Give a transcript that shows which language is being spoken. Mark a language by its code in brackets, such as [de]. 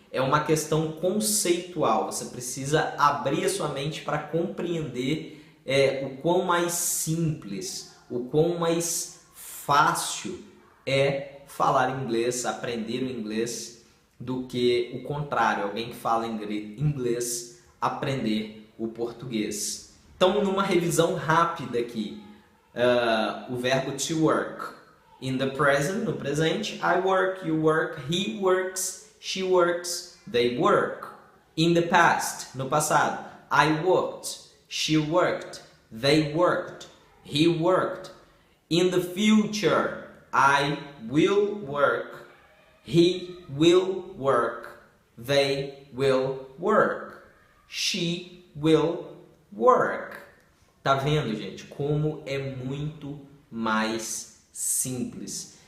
[pt] É uma questão conceitual. Você precisa abrir a sua mente para compreender o quão mais simples, o quão mais fácil é falar inglês, aprender o inglês, do que o contrário, alguém que fala inglês aprender o português. Então, numa revisão rápida aqui, o verbo to work. [en] In the present, [pt] no presente, [en] I work, you work, he works, she works, they work. In the past, [pt] no passado, [en] I worked, she worked, they worked, he worked. In the future, I will work, he will work, they will work, she will work. [pt] Tá vendo, gente, como é muito mais simples.